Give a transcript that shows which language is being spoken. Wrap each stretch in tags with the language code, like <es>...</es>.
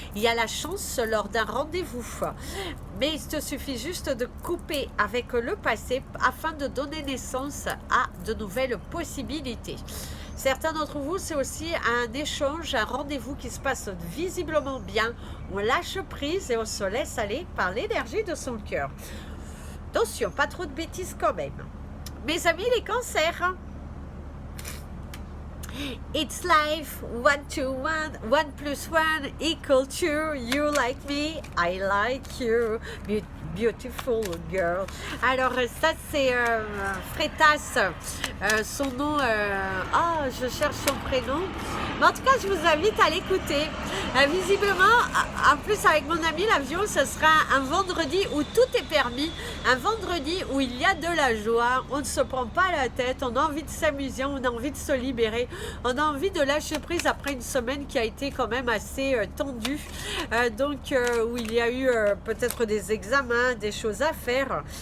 <fr>Il y a la chance lors d'un rendez-vous. Mais il te suffit juste de couper avec le passé afin de donner naissance à de nouvelles possibilités. Certains d'entre vous, c'est aussi un échange, un rendez-vous qui se passe visiblement bien. On lâche prise et on se laisse aller par l'énergie de son cœur. Attention, pas trop de bêtises quand même. Mes amis les cancers,</fr> <en>it's life, 1 to 1, 1 plus 1 equal to, you like me, I like you, beautiful girl.</en> <fr>Alors ça c'est Frétas, son nom, je cherche son prénom, mais en tout cas je vous invite à l'écouter. Visiblement, en plus avec mon ami l'avion, ce sera un vendredi où tout est permis, un vendredi où il y a de la joie, on ne se prend pas la tête, on a envie de s'amuser, on a envie de se libérer, on a envie de lâcher prise après une semaine qui a été quand même assez tendue, où il y a eu peut-être des examens, des choses à faire.</fr>